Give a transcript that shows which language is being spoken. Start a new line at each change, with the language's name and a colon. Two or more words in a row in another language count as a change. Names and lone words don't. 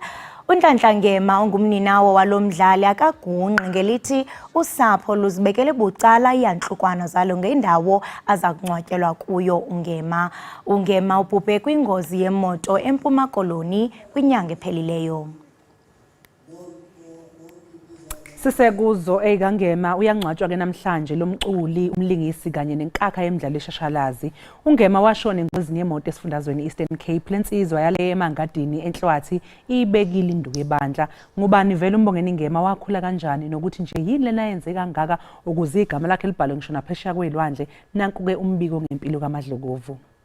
Xhosa: uNhlanhla Ngema ongumninawo walomdlali akagungqi ngelithi usapho luzibekele bucala iyanhlukwana zalo ngendawo aza kungcwatyelwa kuyo uNgema. uNgema ubhubhe kwingozi yemoto eMpuma Koloni kwinyanga ephelileyo.
Zulu: Sisekuzo eyiKaNgema uyangcwatshwa ke namhlanje lomculi umlingisi kanye nenkakha yemidlalo eshashalazi. uNgema washona engozini yemoto esifundazweni Eastern Cape lensizwa yale emangadini eNhlwathi ibekile induku ebandla. Ngubani vele umbongeni Ngema wakhula kanjani nokuthi nje yini lena yenze kangaka ukuze igama lakhe libhalwe ngisho naphesheya kwelwandle nanku ke umbiko ngempilo kaMadlokovu.